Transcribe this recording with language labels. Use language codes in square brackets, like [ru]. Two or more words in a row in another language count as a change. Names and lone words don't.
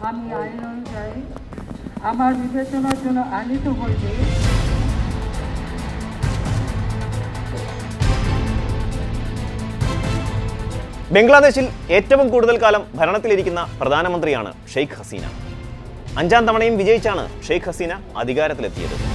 [bn] আমি আইন অনুযায়ী আমার বিবেচনার জন্য আনিত হইবে। [ml] ബംഗ്ലാദേശിൽ ഏറ്റവും കൂടുതൽ കാലം ഭരണത്തിലിരിക്കുന്ന പ്രധാനമന്ത്രിയാണ് ഷെയ്ഖ് ഹസീന. 5ാം തവണയും വിജയിച്ചാണ് ഷെയ്ഖ് ഹസീന അധികാരത്തിലെത്തിയത്.